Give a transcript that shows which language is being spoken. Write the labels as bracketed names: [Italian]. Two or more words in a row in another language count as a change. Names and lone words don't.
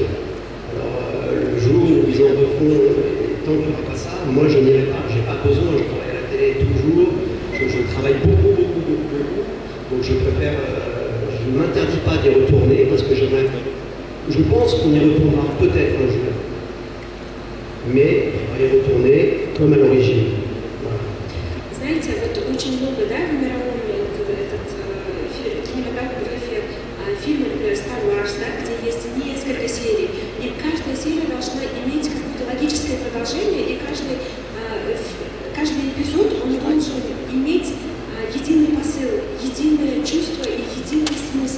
[French] Alors le jour où ils en refont, tant qu'il n'y aura pas ça, moi je n'irai pas, j'ai pas besoin, je travaille à la télé toujours, je travaille beaucoup, donc je préfère, je ne m'interdis pas d'y retourner parce que je pense qu'on y retournera peut-être un jour, mais on va y retourner comme à l'origine. [Russian] Знаете, вот очень много, да, в мировом кинематографе фильмов, например, Star Wars, да, где есть несколько серий, и каждая серия должна иметь какое-то логическое продолжение, и каждый эпизод, он должен иметь единый посыл, единое чувство и единый смысл.